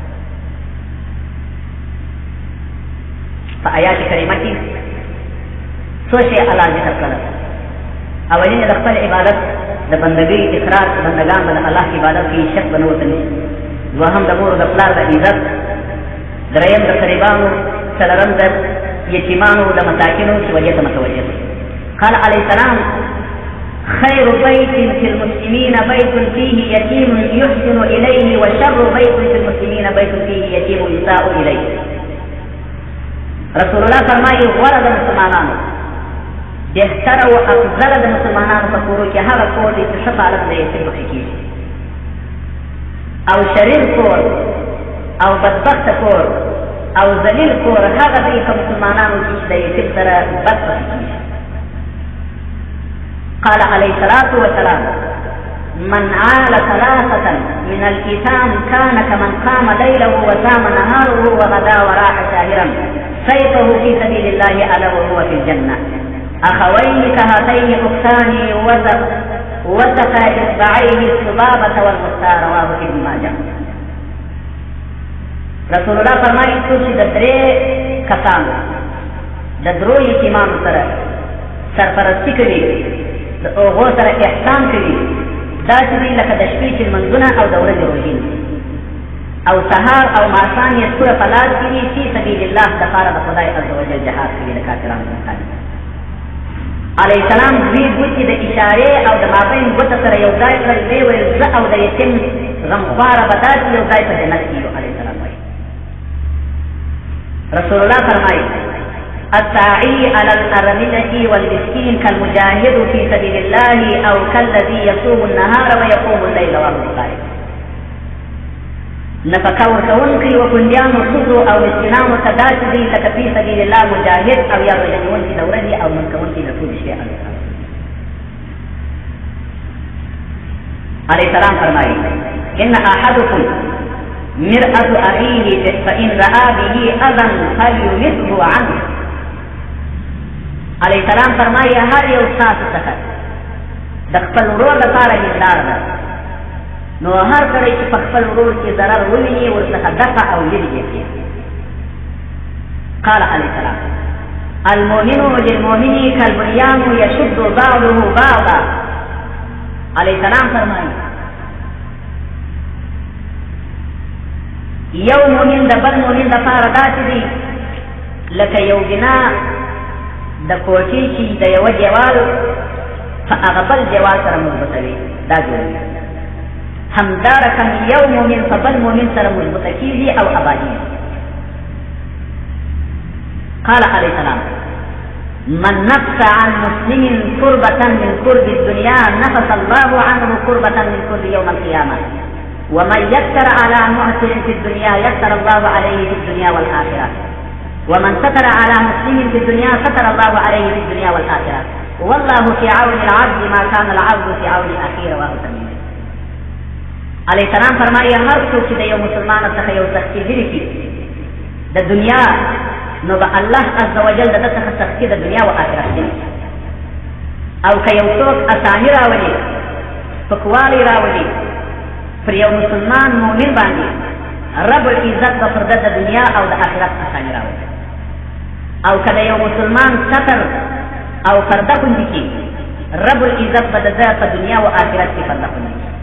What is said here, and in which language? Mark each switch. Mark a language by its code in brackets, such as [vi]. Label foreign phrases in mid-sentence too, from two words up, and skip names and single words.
[ps] په آیات کریمه کې څو شی الله ذکر کړل. اولین د خپل عبادت د بندګۍ اقرار، بندګان به د الله عبادت کې شک به نه ورته نیسي. دوهم د مور د پلار د عزت، دریم د قریبانو، څلورم د یتیمانو د مساکینو چې وجې ته متوجه دي. [ar] قال عليه السلام: خير بيت في المسلمين بيت فيه يتيم يحسن إليه، وشر بيت في المسلمين بيت فيه يتيم يساء إليه. [ps] رسول الله فرمایي غوره د مسلمانانو، بهتره او افضله د مسلمانانو په کورو کې هغه کور دی چې ښه پالک د یتیم پکې کېږي، او شریر کور او بدبخته کور او ذلیل کور هغه دی که مسلمانانو کې چې د یتیم سره بد پکې کېږي. [ar] قال عليه الصلاة والسلام: من عال ثلاثة من الإيتام كان كمن قام ليله وسام نهاره وغدا وراح شاهرا سيفه في سبيل الله ألا وهو في الجنة. أخوين كهاتين أختان وسقى إصبعيه الصبابة والمختار. رواه ابن ماجه. [ps] رسول الله فرمایي څوک چې د درې کسانو د درو یتیمانو سره سرپرستي کوي، د هغو سره احسان کوي، داسې دي لکه د شپې چې لمونځونه او د ورځې روژې او سهار او ماښام یې توره په لاس کې وي، [ar] فی سبیل الله [ps] دپاره د خدای [ar] عز وجل [ps] جهاد کوي د کافرانو مقابل. [ar] علیه السلام [ps] دوی ګوتې د اشارې او د مابین ګوته سره یو ځای کړل، ویې ویل زه او د یتیم غمخواره به داسې یو ځای په جنت کې یو. [ar] علیه السلام [ps] وایي. رسول الله فرمایي: [ar] الساعي على الأرملة والمسكين كالمجاهد في سبيل الله أو كالذي يصوم النهار ويقوم الليل وهو صائم. [ps] نفقه ورکوونکي وکونډیانو ښځو او مسکینانو ته داسې دي لکه [ar] فی سبیل الله [ps] مجاهد او یا روژه نیونکي د ورځې او لمونځ کوونکي د ټولې شپې. [ar] علیه السلام [ps] فرمایي: [ar] ان احدکم مرأة أخيه فإن رأى به أذى فليمته عنه. علیه السلام [ps] فرمایي هر یو ستاسو څخه د خپل ورور لپاره هنداره ده، نو هر سړی چې په خپل ورور کې ضرر وویني ورڅخه دفع او لرې یې کړي. [ar] قال علیه السلام: المؤمن للمؤمن كالبنيان يشد بعضه بعضا. علیه السلام [ps] فرمایي یو مؤمن د بل مؤمن لپاره داسې دی لکه یو بنا د کوټې چې د یوه دیوال په هغه بل دیوال سره مضبوطوي، دا جوړوي. همدارکن یو مؤمن په بل مؤمن سره مضبوطه کېږي او ابادېږي. [ar] قال علیه السلام: من نفس عن مسلم كربة من كرب الدنيا نفس الله عنه كربة من كرب يوم القيامة ومن يسر على معسر في الدنيا يسر الله عليه في الدنيا والآخرة ومن ستر على مسلم في الدنيا ستر الله عليه في الدنيا والآخرة والله في عون العبد ما كان العبد في عون أخيه رواه مسلم. علیہ السلام [ps] فرمایي هر څوک چې د یو مسلمان څخه یو سختي لري کړي د دنیا نو به الله [ar] عز وجل [ps] د څخه سختي د دنیا او آخرت دی او که یو څوک اساني راولي سپکوالی راولي پر یو مسلمان مؤمن باندې [ar] رب العزت [ps] به پر د دنیا او د آخرت اساني راولي او که د یو مسلمان ستر او پرده کوندي کړي [ar] رب العزت [ps] به د ده په دنیا او آخرت کې پرده کوندي